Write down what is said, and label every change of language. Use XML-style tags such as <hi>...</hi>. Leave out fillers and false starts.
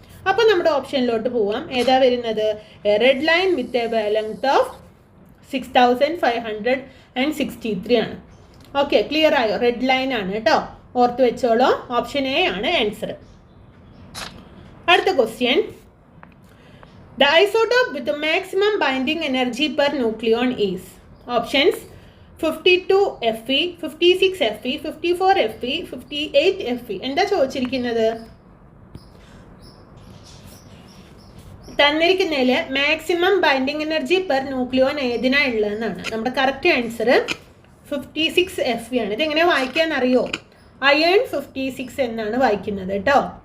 <ml>അപ്പോൾ നമ്മുടെ ഓപ്ഷനിലോട്ട് പോവാം. ഏതാ വരുന്നത്?</ml> <en>red line with a length of</en> <ml>6563 ആണ്. ഓക്കെ, ക്ലിയർ ആയോ? റെഡ് ലൈൻ ആണ് കേട്ടോ, ഓർത്ത് വെച്ചോളൂ. ഓപ്ഷൻ എ ആണ് ആൻസർ. അടുത്ത question,</ml> <en>The isotope with maximum binding energy per nucleon is. Options: 52 Fe, 56 Fe, 54 Fe, 58 Fe.</en> <ml>എന്താ ചോദിച്ചിരിക്കുന്നത്? തന്നിരിക്കുന്നതിൽ maximum binding energy per nucleon ഏതിനാ ഉള്ളതെന്നാണ്. നമ്മുടെ കറക്റ്റ് ആൻസർ 56 Fe ആണ്. ഇതെങ്ങനെ വായിക്കാന്നറിയോ? അയൺ 56 എന്നാണ് വായിക്കുന്നത് കേട്ടോ.</ml>